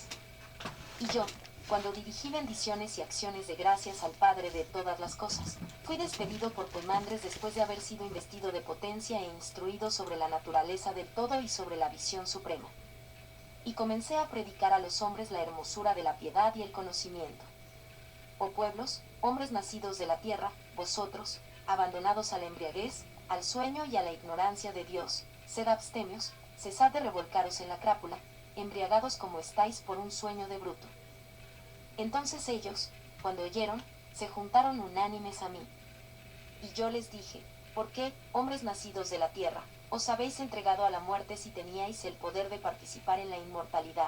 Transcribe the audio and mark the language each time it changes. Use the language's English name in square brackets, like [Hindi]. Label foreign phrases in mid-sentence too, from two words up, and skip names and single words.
[Spanish] Y yo, cuando dirigí bendiciones y acciones de gracias al Padre de todas las cosas, fui despedido por Poimandres después de haber sido investido de potencia e instruido sobre la naturaleza del todo y sobre la visión suprema. Y comencé a predicar a los hombres la hermosura de la piedad y el conocimiento. Oh pueblos, hombres nacidos de la tierra, vosotros, abandonados a la embriaguez, al sueño y a la ignorancia de Dios, sed abstemios, cesad de revolcaros en la crápula, embriagados como estáis por un sueño de bruto. Entonces ellos, cuando oyeron, se juntaron unánimes a mí. Y yo les dije, ¿por qué, hombres nacidos de la tierra, Os habéis entregado a la muerte si teníais el poder de participar en la inmortalidad.